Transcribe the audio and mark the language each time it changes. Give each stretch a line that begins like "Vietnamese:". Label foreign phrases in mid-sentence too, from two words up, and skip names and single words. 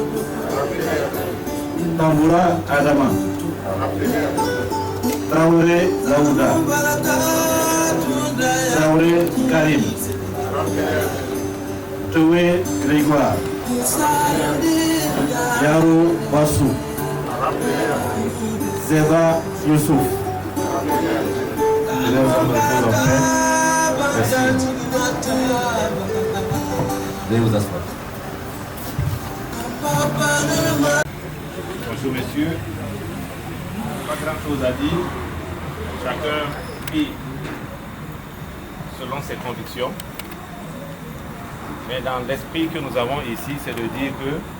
French: Tamboura Adama. Traoré Laouda. Traoré Karim. Toué Grégoire. Yaro Bassou, Zeba Youssouf. Merci. Veuillez vous asseoir. Bonjour messieurs, pas grand chose à dire, chacun vit selon ses convictions, mais dans l'esprit que nous avons ici, c'est de dire que